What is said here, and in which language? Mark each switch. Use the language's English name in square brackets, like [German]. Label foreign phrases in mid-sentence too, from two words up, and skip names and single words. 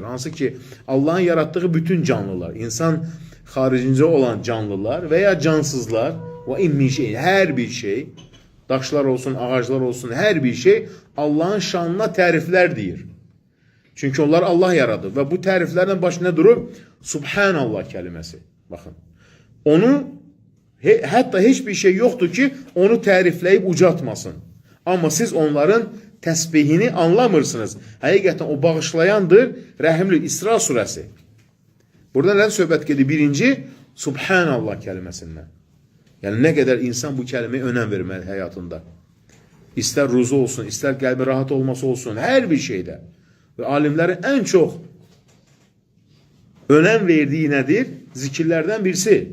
[Turkish] Hansı ki Allah'ın yarattığı bütün canlılar, insan haricinde olan canlılar veya cansızlar ve immi şey, her bir şey, daşlar olsun, ağaçlar olsun, her bir şey Allah'ın şanına təriflər deyir. [Azerbaijani] Çünkü onlar Allah yaradı ve bu təriflərdən başına durur Subhanallah kelimesi. [Turkish] Bakın. Onu hatta hiçbir şey yoktur ki onu tərifləyib ucatmasın. [Azerbaijani] Ama siz onların təsbihini anlamırsınız. Həqiqətən o bağışlayandır. Rəhimli İsra suresi. Burada nədən söhbət gedir? [Turkish] Birinci Subhanallah kelimesinden. Yani ne kadar insan bu kelimeye önem vermeli hayatında. İster ruzu olsun, ister kalbi rahat olması olsun, her bir şeyde. Ve alimlerin en çok önem verdiği nedir? Zikirlerden birisi.